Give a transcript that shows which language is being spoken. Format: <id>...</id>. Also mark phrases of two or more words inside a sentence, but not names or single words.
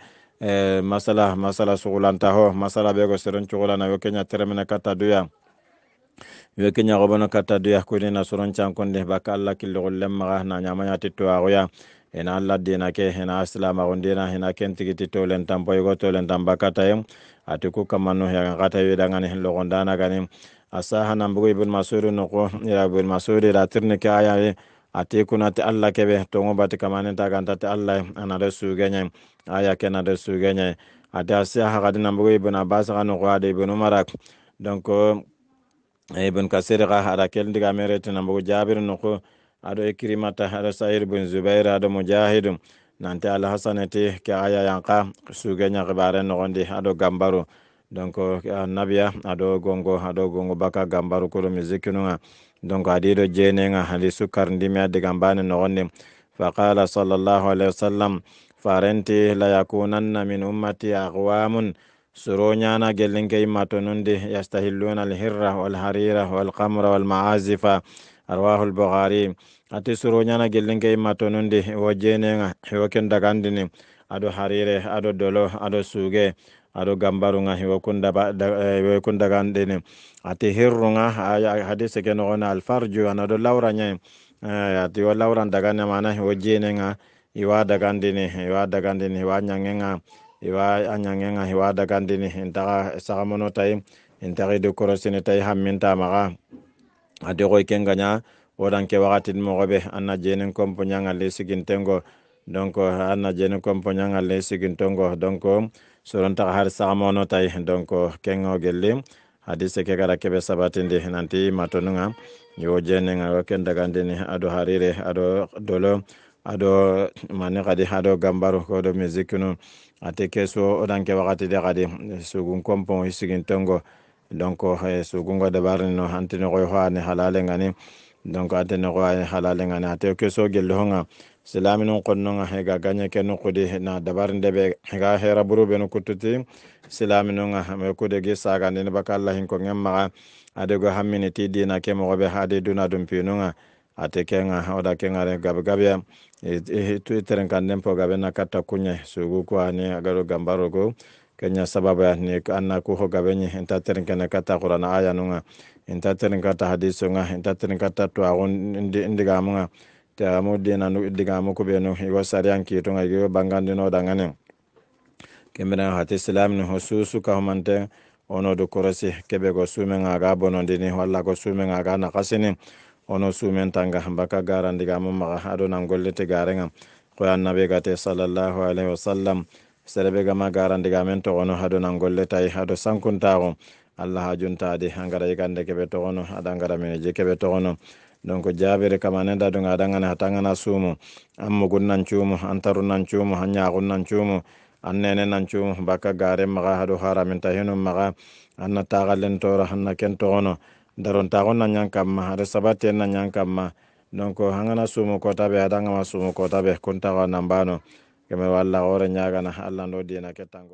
<snk>masala sugulantaho masala bego seren cugulana yo kenya teremina kata duya yo kenya gobono kata duya kuni na suron chankonde baka alla killo lemma na nyamanya titto agoya ena alla dina ke ena islama gondina ena kentigiti tolen tampo yugo tolen tambakata yem atiku kamano ya gata yedangani lo gondana ganim asaha nambugo ibn masud no ko ira ibn masud ira tirne ke aya atiku nati alla kebe tongo bati kamane ta ganta ta alla ana da su ganya aya kena da su ganya ati asaha gadi nambugo ibn abbas gano ko ade ibn umar donc ibn kasir ga hada kel diga merete nambugo jabir no ko ado ikrimata ado sa'ir bin zubair ado mujahid nanti al hasanati ke aya yanka sugenya gibare no gondi ado gambaro donc nabiya ado gongo baka gambaro ko mizikinunga donc adido jenenga hali sukar ndimi ade gambane no gondi</snk> <ar>فقال صلى الله عليه وسلم</ar> <snk>farenti</snk> <ar>لا يكونن من أمتي أقوام</ar> <snk>suronyana gelinke imatonundi</snk> <ar>يستحلون الحر والحرير والخمر والمعازف رواه البخاري</ar> <snk>ati suronyana gelinke imatonundi wojenenga hiwoken dagandini ado harire ado dolo ado suge ado gambarunga hiwokun dagandini ati hirrunga hadise ke nogona alfarju anado lawranya ati wa lawran dagane mana wojenenga iwa dagandini iwa nyangenga iwa anyangenga iwa dagandini intaka sagamono tay intaka de korosini tay hamminta maga ati koy kenganya wodan ke wakati mogobe anna jenen kompo nyanga le sigintengo donc anna jenen kompo nyanga le sigintongo donc soronta har sagamono tay donc kengo gelle hadise ke gara kebe sabatinde nanti matonunga yo jenenga waken dagandini ado harire ado dolo ado mane kadi ado gambaro ko do muzikunu ate keso odan ke wakati de kadi sugun kompo sigintongo donc sugungo de barno hantino ko haane halale ngani donc atene ko halale ngani ate keso gelle honga silaminu qonnonga hega ganya kenu kudi na dabarnde be hega hera buru be no kututi silaminu nga me kude ge saga ne baka Allah hin ko ngemma ade go hammini ti dina ke mo be hade duna dum pinunga ate kenga oda kenga re gabe tu teren kan nempo gabe na kata kunya sugu ko ani agaro gambaro go kenya sababu ya ni anna ku ho gabe ni enta teren kan kata qur'ana aya nunga enta teren kata hadisu nga enta teren kata to agun indiga munga ta modena no diga mo ko be no wasari anki to ngai bangande no dangane kemena hati islam no hususu ka humante ono do korosi kebe go sumenga ga bonondini walla go sumenga ga na kasini ono sumen tanga baka garandi ga mumma ado nan gollete garenga ko annabi gate</snk> <ar>صلى الله عليه وسلم</ar> <snk>serebe ga ma garandi ga men to ono ado nan golleta ado sankuntago allah hajunta de hangara yigande kebe to ono adangara men je kebe to ono donc jabere kamane da dunga dangana hatangana sumu ammugun nan cumu antarun nan cumu hanyagun nan cumu annene nan cumu baka gare maga hadu haramin tahinu maga anna tagallen tora hanna ken togono daron tagon nan yankamma hada sabate nan yankamma donc hangana sumu kota be adanga ma sumu kota be kunta nambano keme walla gore nyagana Allah ndo dina ketango</snk>